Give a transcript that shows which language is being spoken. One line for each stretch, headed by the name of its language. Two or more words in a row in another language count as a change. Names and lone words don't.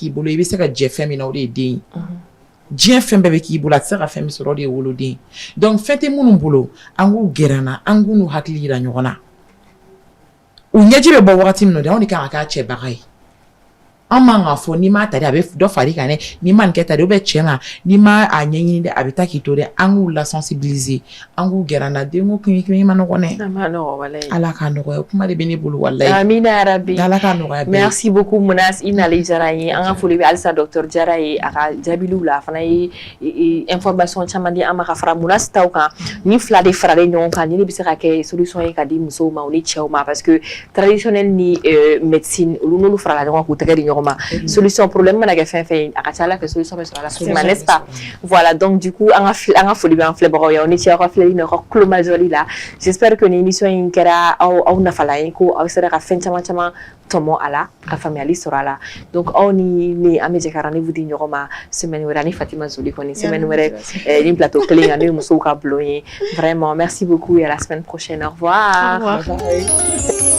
Bambara: k'i bolo i bɛ se ka jɛ fɛn min na o de ye den ye diɲɛ fɛn bɛɛ bɛ k'i bolo a tɛ se ka fɛn min sɔrɔ o de ye woloden donc fɛn tɛ minnu bolo an k'u gɛrɛ an na an k'u n'u hakili yira ɲɔgɔn na u ɲɛji bɛ bɔ wagati min na de anw de kan ka k'a cɛbaga ye an man k'a fɔ n'i m'a ta dɛ a bɛ dɔ far'i kan dɛ n'i ma nin kɛ ta dɛ cɛ ma n'i ma a ɲɛɲini dɛ a bɛ taa k'i to dɛ an k'u lasensibiliser an k'u gɛrɛ an na den ko kimi ma nɔgɔn dɛ Ala k'a nɔgɔya kuma de bɛ ne bolo walahi amina yarabi Ala k'a nɔgɔya
French: merci beaucoup
Bambara: Munas i nali diyara n ye an ka foli bɛ halisa docteur Jara ye a ka jaabiliw la a fana ye information caman di an ma ka fara Munas taw kan ni fila de faralen ɲɔgɔn kan ni ne bɛ se ka kɛ solution ye ka di musow ma u ni cɛw ma
French: parce que traditionnel
Bambara: ni médecine olu n'olu farala ɲɔgɔn k'u tɛgɛ di ɲɔgɔn ma
French: solution problème
Bambara: mana kɛ fɛn fɛn a ka ca Ala fɛ solution bɛ sɔrɔ a la
French: facilement n'est-ce pas voilà donc du coup
Bambara: an ka foli bɛ an filɛbagaw ye aw ni ce aw ka filɛli n'aw ka kulo majɔli la
French: j'espère que
Bambara: ni émission in kɛra aw nafala ye ko aw sera ka fɛn caman tɔmɔ a la ka faamuyali sɔrɔ a la donc aw ni ne an bɛ jɛ ka rendez-vous di ɲɔgɔn ma semaine wɛrɛ ani Fatima Zoli kɔni semaine wɛrɛ ni plateau kelen kan n'o ye musow ka bulon ye
French: vraiment merci beaucoup et à la semaine prochaine au revoir.